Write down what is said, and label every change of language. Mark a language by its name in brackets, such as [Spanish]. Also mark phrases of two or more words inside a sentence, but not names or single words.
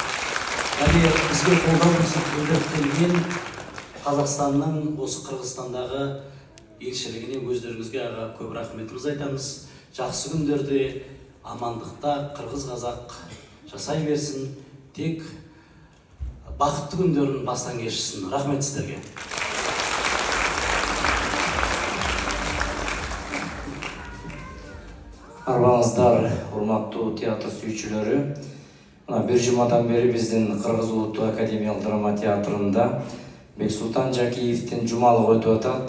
[Kazakh] Және бізге қолдау көрсетіп келген Қазақстанның осы Қырғызстандағы елшілігіне өздеріңізге көп рахметіміз айтамыз. Жақсы күндерде амандықта қырғыз-қазақ жасай берсін, тек бақытты күндерін бастан кешірсін. Рахмет сіздерге. [Kyrgyz] Арбаңыздар, урматтуу театр сүйүүчүлөрү. Бир жумадан бери биздин Кыргыз Улуттук академиялык драма театрында Бексултан Жакиевдин жумалыгы өтүп атат.